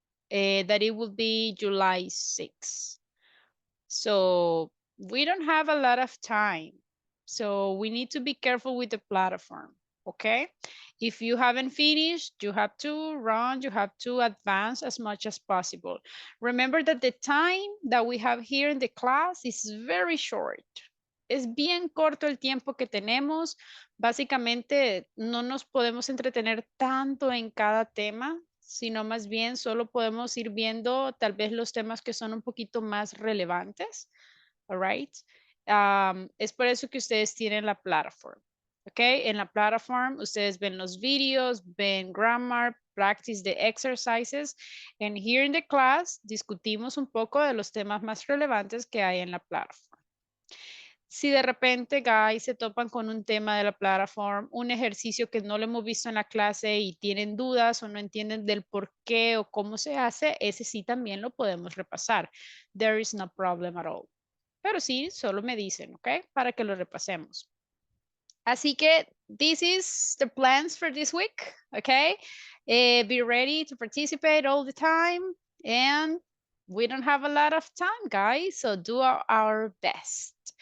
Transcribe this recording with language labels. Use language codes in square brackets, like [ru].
[en] That it will be July 6th. So we don't have a lot of time. So we need to be careful with the platform, okay? If you haven't finished, you have to run, you have to advance as much as possible. Remember that the time that we have here in the class is very short. [es] Es bien corto el tiempo que tenemos. Básicamente no nos podemos entretener tanto en cada tema, sino más bien solo podemos ir viendo tal vez los temas que son un poquito más relevantes. [en] All right. [es] Es por eso que ustedes tienen la plataforma. Ok, en la plataforma ustedes ven los videos, ven grammar, [en] practice the exercises, and here in the class [es] discutimos un poco de los temas más relevantes que hay en la plataforma. Si de repente, guys, se topan con un tema de la plataforma, un ejercicio que no lo hemos visto en la clase y tienen dudas o no entienden del por qué o cómo se hace, ese sí también lo podemos repasar. [en] There is no problem at all. [es] Pero sí, solo me dicen, ¿ok? Para que lo repasemos. Así que, [en] this is the plans for this week, ¿ok? Be ready to participate all the time. And we don't have a lot of time, guys, so do our best.